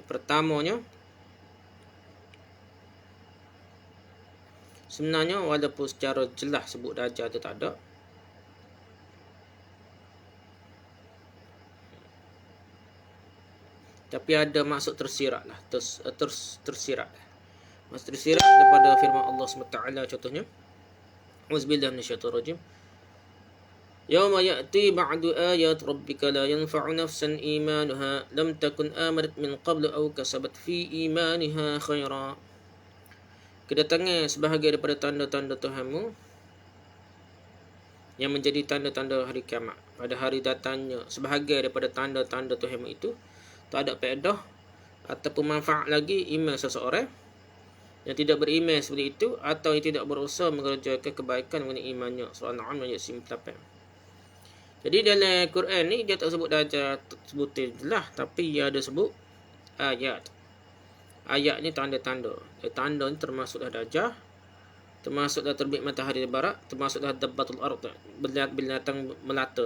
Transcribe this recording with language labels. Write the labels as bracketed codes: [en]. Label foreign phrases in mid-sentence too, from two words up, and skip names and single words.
[ms] Pertamanya, sebenarnya walaupun secara jelas sebut dajjal tu tak ada, tapi ada maksud tersirat lah, tersirat. Maksud tersirat daripada firman Allah SWT contohnya. [ar] أعوذ بالله من الشيطان الرجيم. يوم يأتي بعض آيات ربك لا ينفع نفسا إيمانها لم تكن آمنت من قبل أو كسبت في إيمانها خيرا. [ms] Kedatangan sebahagian daripada tanda-tanda Tuhanmu yang menjadi tanda-tanda hari kiamat. Pada hari datangnya sebahagian daripada tanda-tanda Tuhanmu itu tak ada faedah ataupun manfaat lagi iman seseorang yang tidak beriman seperti itu atau yang tidak berusaha mengerjakan kebaikan mengenai imannya. Surah An-'Am ayat 98. Jadi dalam Quran ni dia tak sebut dajjal sebutin jelas, tapi dia ada sebut ayat. Ayat ni tanda-tanda. Tanda ni termasuklah dajjal, termasuklah terbit matahari di barat, termasuklah [ar] دابة الأرض, [ms] binatang melata.